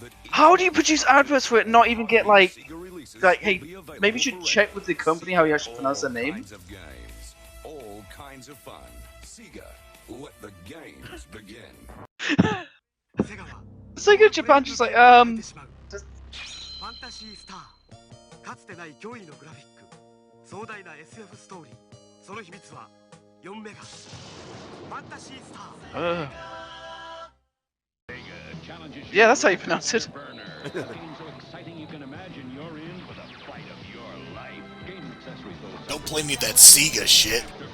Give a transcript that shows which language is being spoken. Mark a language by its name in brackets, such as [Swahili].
[English] How do you produce adverts for it and not even get like, hey, maybe you should check with the company how you actually pronounce their name? All kinds of fun. Sega, let the games begin. Sega Japan just like, [Japanese] ファンタシースターかつてない驚異のグラフィック壮大な SF ストーリーその秘密は4メガファンタシースター [English] Yeah, that's how you pronounce it. Game so exciting you can imagine you're in for the fight of your life. Game accessories Don't play me that Sega shit.